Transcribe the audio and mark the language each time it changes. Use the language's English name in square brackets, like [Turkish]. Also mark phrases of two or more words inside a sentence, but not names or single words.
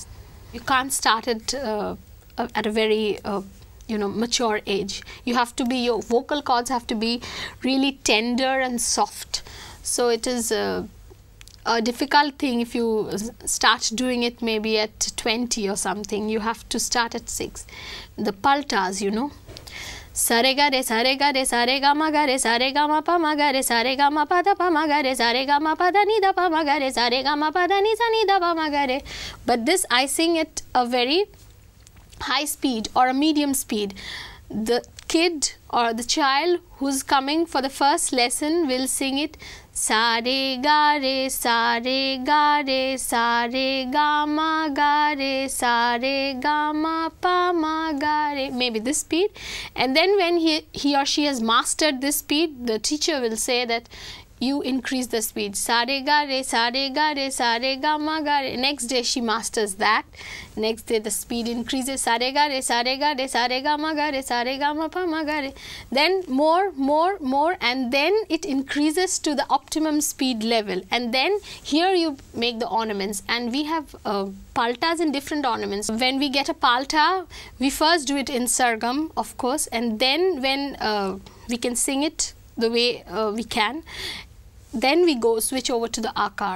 [English] You can't start it at a very mature age. You have to be, your vocal cords have to be really tender and soft. So it is a difficult thing if you start doing it maybe at 20 or something. You have to start at 6. The paltas, you know. Sa re ga re sa re ga re sa re ga ma pa ma ga re sa re ga ma pa da pa ma ga re sa re ga ma pa da ni da pa ma ga re sa re ga ma pa da ni sa ni da pa ma ga re. But this I sing at a very high speed or a medium speed. The kid or the child who's coming for the first lesson will sing it sa re ga re sa re ga re sa re ga ma sa re ga ma pa ma ga re, maybe this speed. And then when he or she has mastered this speed, the teacher will say that you increase the speed. Sa re ga re sa re ga re sa re ga ma ga re. Next day she masters that. Next day the speed increases. Sa re ga re sa re ga re sa re ga ma sa re ga ma pa ma ga re. Then more, and then it increases to the optimum speed level. And then here you make the ornaments. And we have paltas in different ornaments. When we get a palta, we first do it in sargam, of course, and then when we can sing it the way we can, then we switch over to the akar.